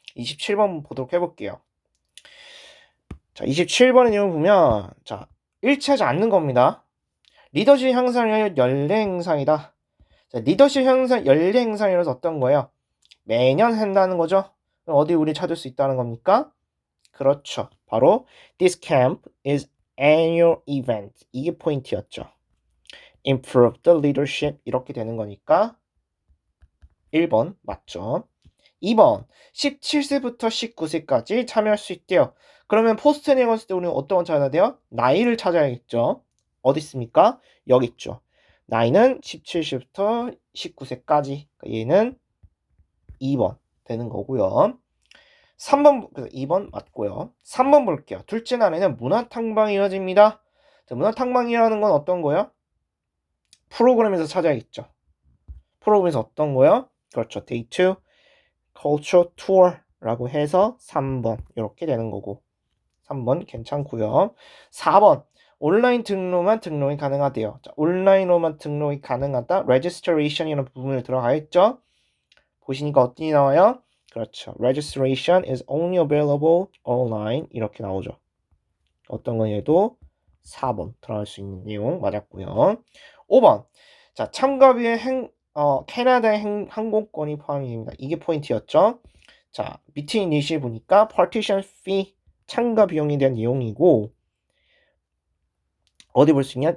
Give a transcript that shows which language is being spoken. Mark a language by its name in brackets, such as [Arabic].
[Korean] 27번 보도록 해볼게요. 자, 27번의 내용을 보면 일치하지 않는 겁니다. 리더십 향상의 연례 행사이다. 자, 리더십 향상 연례 행사이라서 어떤 거예요? 매년 한다는 거죠. 어디 우리 찾을 수 있다는 겁니까? 그렇죠. 바로 [English] This camp is annual event. [Korean] 이게 포인트였죠. [English] Improve the leadership [Korean] 이렇게 되는 거니까 1번 맞죠. 2번 17세부터 19세까지 참여할 수 있대요. 그러면 포스트 내용 했을 때 우리는 어떤 걸 찾아야 돼요? 나이를 찾아야겠죠. 어디 있습니까? 여기 있죠. 나이는 17세부터 19세까지. 얘는 2번 되는 거고요. 3번, 2번 맞고요. 3번 볼게요. 둘째 날에는 문화탐방이 이어집니다. 자, 문화탐방이라는 건 어떤 거예요? 프로그램에서 찾아야겠죠. 프로그램에서 어떤 거예요? 그렇죠. [English] Day 2 Culture Tour [Korean] 라고 해서 3번 이렇게 되는 거고 3번 괜찮고요. 4번 온라인 등록만 등록이 가능하대요. 자, 온라인으로만 등록이 가능하다. Registration이라는 부분을 들어가 있죠. 보시니까 어떻게 나와요? 그렇죠. [English] Registration is only available online [Korean] 이렇게 나오죠. 어떤 건 얘도 4번 들어갈 수 있는 내용 맞았고요. 5번 자 참가비의 캐나다의 항공권이 포함이 됩니다. 이게 포인트였죠. 자 밑에 있는 예시를 보니까 partition fee 참가 비용에 대한 내용이고 어디 볼 수 있냐?